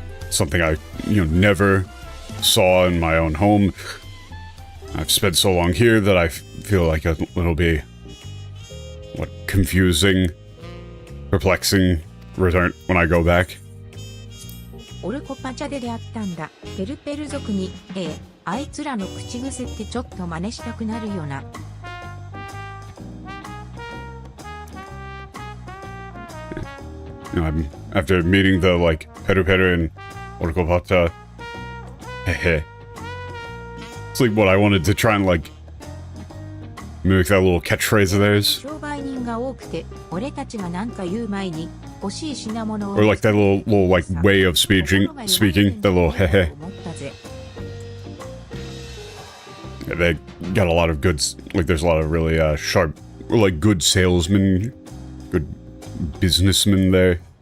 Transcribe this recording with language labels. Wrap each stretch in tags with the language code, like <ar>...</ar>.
<en>Something I, never saw in my own home. I've spent so long here that I feel like it'll be, confusing, perplexing return when I go back.</en> <ja>オルコパチャで出会ったんだ。ペルペル族に、あいつらの口癖ってちょっと真似したくなるよな。</ja> <en>After meeting the, Peru Peru and Orcopata, hehe. It's like what I wanted to try and, mimic that little catchphrase of theirs.</en> <ja>商売人が多くて、俺たちが何か言う前に、欲しい品物を</ja> <en>Or that little way of speaking, that little hehe. Yeah, they got a lot of goods, there's a lot of really sharp, or good salesmen, good businessmen there.</en>